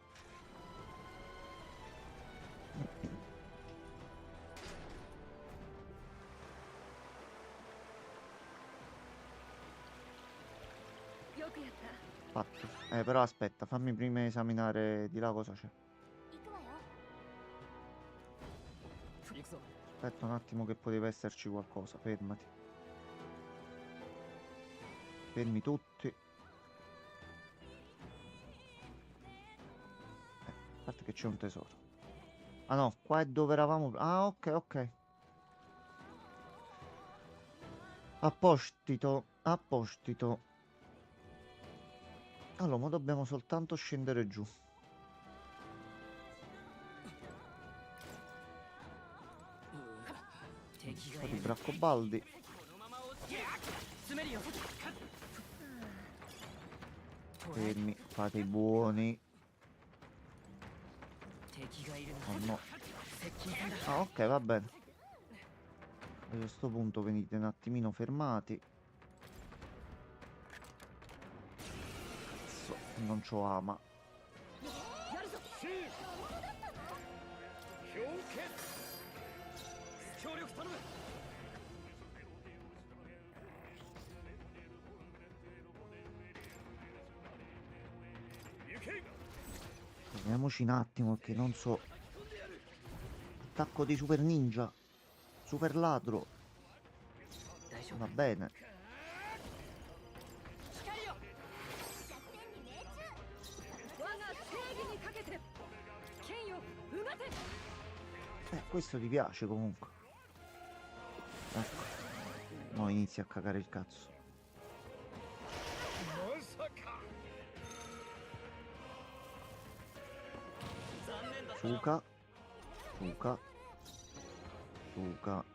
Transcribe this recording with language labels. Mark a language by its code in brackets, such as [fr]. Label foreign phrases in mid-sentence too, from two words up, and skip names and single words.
[it] Fatto. Però aspetta, fammi prima esaminare di là cosa c'è. [ja] 行くわよ。行くぞ。 [it] Aspetta un attimo che poteva esserci qualcosa. Fermati. Fermi tutti. A parte che c'è un tesoro. Ah no, qua è dove eravamo. Ah, ok, ok. Appostito, appostito. Allora, ma dobbiamo soltanto scendere giù. Un po' di braccobaldi. [ja] このまま押して詰めるよ。 [it] Fermi, fate i buoni. [ja] 敵がいるな。 [it] Oh no. [ja] 接近戦だ。 [it] Ah, ok, va bene. A questo punto venite un attimino fermati. Cazzo, non c'ho ama. [ja] 協力頼む。行け。 [it] Fermiamoci un attimo che non so. Attacco di super ninja. Super ladro. [ja] 大丈夫。 [it] Va bene. [ja] 光よ。弱点に命中。我が正義にかけて剣ようがて [it] Questo ti piace comunque. Ecco. Mo inizia a cagare il cazzo. [ja] まさか。 [it] Suka. Suka. Suka.